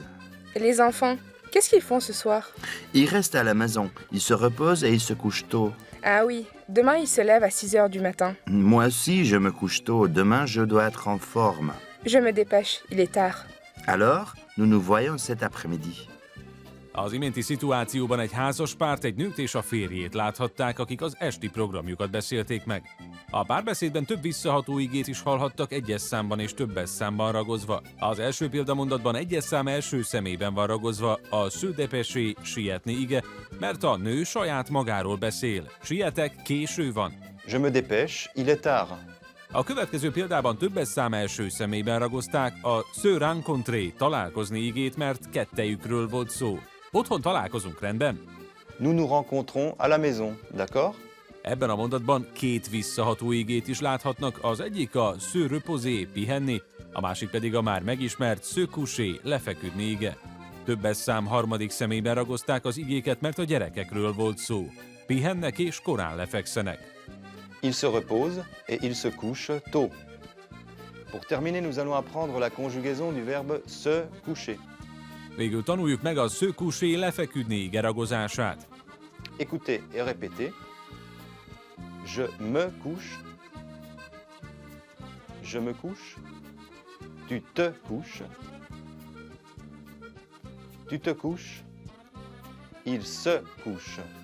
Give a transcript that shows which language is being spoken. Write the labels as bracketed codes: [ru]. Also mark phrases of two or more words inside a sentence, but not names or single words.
[fr] Et les enfants, qu'est-ce qu'ils font ce soir? Ils restent à la maison, ils se reposent et ils se couchent tôt. Ah oui, demain ils se lèvent à 6 heures du matin. Moi aussi je me couche tôt, demain je dois être en forme. Je me dépêche, il est tard. Alors, nous nous voyons cet après-midi. [hu] Az iménti szituációban egy házas párt, egy nőt és a férjét láthatták, akik az esti programjukat beszélték meg. A párbeszédben több visszaható igét is hallhattak egyes számban és többes számban ragozva. Az első példamondatban egyes szám első személyben van ragozva a [fr] se dépêcher, [hu] sietni ige, mert a nő saját magáról beszél. Sietek, késő van. [fr] Je me dépêche, il est tard. [hu] A következő példában többes szám első személyben ragozták a [fr] se rencontrer, [hu] találkozni igét, mert kettejükről volt szó. Otthon találkozunk, rendben? [fr] Nous nous rencontrons à la maison, d'accord? [hu] Ebben a mondatban két visszaható igét is láthatnak, az egyik a [fr] se reposer, [hu] pihenni, a másik pedig a már megismert [fr] se coucher, [hu] lefeküdni ige. Többes szám harmadik személyben ragozták az igéket, mert a gyerekekről volt szó. Pihennek és korán lefekszenek. [fr] Il se repose et il se couche tôt. Pour terminer, nous allons apprendre la conjugaison du verbe se coucher. [hu] Végül tanuljuk meg a [fr] se coucher, [hu] lefeküdni ige ragozását. [fr] Écoutez et répétez. Je me couche. Je me couche. Tu te couches. Tu te couches. Il se couche.